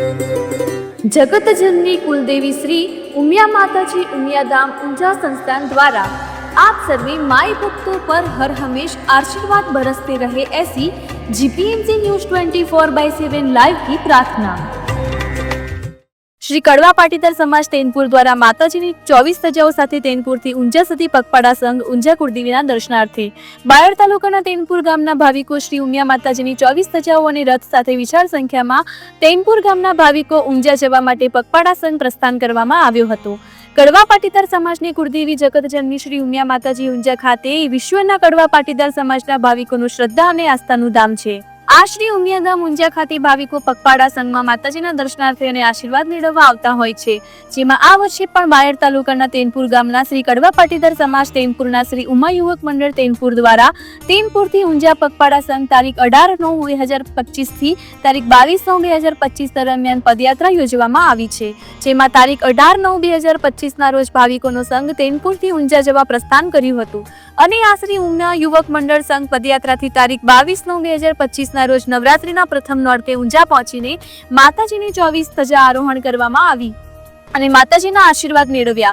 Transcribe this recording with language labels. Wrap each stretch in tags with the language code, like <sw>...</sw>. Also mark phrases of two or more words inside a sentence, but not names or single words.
<hi>जगतजननी कुलदेवी श्री उमिया माताजी उमिया धाम ऊंझा संस्थान द्वारा आप सभी माई भक्तों पर हर हमेश आशीर्वाद बरसते रहे, ऐसी जीपीएमसी न्यूज 24/7 लाइव की प्रार्थना।</hi> <gu>શ્રી કડવા પાટીદાર સમાજ તેનપુર દ્વારા માતાજીની 24 ધજાઓ સાથે તેનપુરથી ઊંઝા સુધી પગપાળા સંઘ ઊંઝા કુળદેવીના દર્શનાર્થે બાયડ તાલુકાના તેનપુર ગામના ભાવિકો શ્રી ઉમિયા માતાજીની 24 ધજાઓ અને રથ સાથે વિશાળ સંખ્યામાં તેનપુર ગામના ભાવિકો ઊંઝા જવા માટે પગપાળા સંઘ પ્રસ્થાન કરવામાં આવ્યો હતો। કડવા પાટીદાર સમાજની કુળદેવી જગતજનની શ્રી ઉમિયા માતાજી ઊંઝા ખાતે વિશ્વના કડવા પાટીદાર સમાજના ભાવિકોનું શ્રદ્ધા અને આસ્થાનું ધામ છે। આ શ્રી ઉમિયા ધામ ઊંઝા ખાતે ભાવિકો પગપાળા સંઘમાં માતાજીના દર્શનાર્થે અને આશીર્વાદ મેળવવા આવતા હોય છે, જેમાં આ વર્ષે પણ બાયડ તાલુકાના તેનપુર ગામના શ્રી કડવા પાટીદાર સમાજ તેનપુરના શ્રી ઉમા યુવક મંડળ તેનપુર દ્વારા તેનપુરથી ઊંઝા પગપાળા संघ तारीख 18/9/2025 થી તારીખ 22/9/2025 દરમિયાન પદયાત્રા યોજવામાં આવી છે, જેમાં તારીખ 18/9/2025 ના રોજ ભાવિકોનો સંઘ તેનપુરથી ઊંઝા જવા પ્રસ્થાન કર્યું હતું અને આ શ્રી ઉમા યુવક મંડળ સંઘ પદયાત્રાથી તારીખ 22/9/2025 ના રોજ નવરાત્રીના પ્રથમ નોરતે ઊંઝા પહોંચીને માતાજીની 24 ધજા આરોહણ કરવામાં આવી અને માતાજીના આશીર્વાદ મેળવ્યા।</gu>